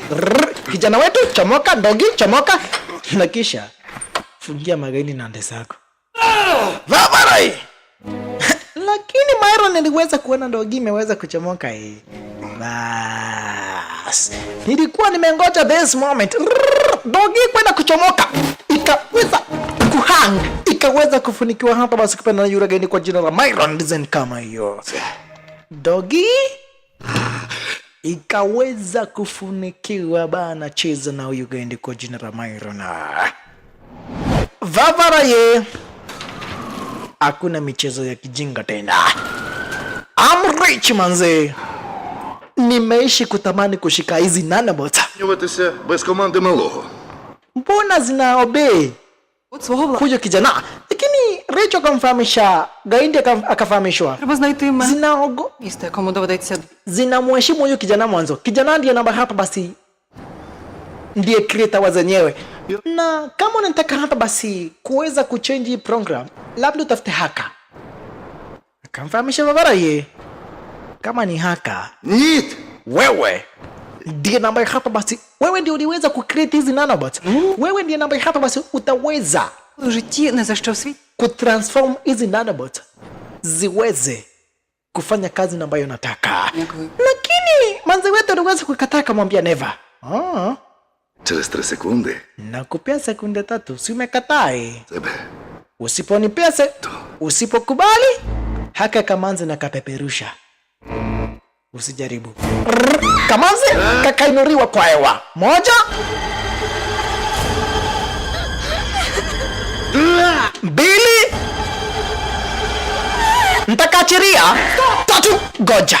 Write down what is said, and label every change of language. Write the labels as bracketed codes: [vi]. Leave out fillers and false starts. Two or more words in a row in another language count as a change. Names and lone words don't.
[sw] Kijana wetu chomoka, ndogi chomoka, na kisha fungia magaindi na Desagu Vavarai. Lakini Myron niliweza kuona ndogi imeweza kuchomoka bas. Nilikuwa nimengoja [en] this moment [sw] ndogi kwenda kuchomoka, ikaweza kuhang, ikaweza kufunikiwa hapa basi kupenda na yule gani kwa jina la Myron design kama hiyo. Dogi ikaweza kufunikiwa bana, cheza na huyu gani kwa jina la Myron. Vavaraye, hakuna michezo ya kijinga tena. [en] I'm rich manze. [sw] Nimeishi kutamani kushika hizi nanobot. [uk] Нюватися без команди малого. [sw] Mbona zina obey [uk] От свого [sw] huyo kijana? Lakini Richo akamfahamisha, Gaindi akafahamishwa. [uk] Треба знайти [sw] Zinaogo [uk] місто, якому доведеться. [sw] zinamheshimu huyu kijana mwanzo. Kijana ndiye namba hapa basi ndiye creator wa zenyewe. Na kama unataka hapa basi kuweza kuchange program, labda utafute haka. Akamfahamisha Vavaraye kama ni haka. [uk] Ніт! [sw] Wewe ndiye namba hapa basi. Wewe ndiye uliweza kucreate hizi nanobots. Wewe ndiye namba hapa basi utaweza [uk] У житті не за що в світі. [sw] kutransform hizi nanobots ziweze kufanya kazi ambayo nataka. [uk] Дякую. [sw] Lakini manzi wetu aliweza kukataa, kumwambia never. [uk] Через 3 секунди [sw] Nakupea sekunde 3, si umekataa? [uk] тебе [sw] Usiponipea usipokubali, haka Kamanzi na kapeperusha. Usijaribu. Kamanzi kakainuriwa kwa hewa. 1 2 Ntakachiria 3 goja.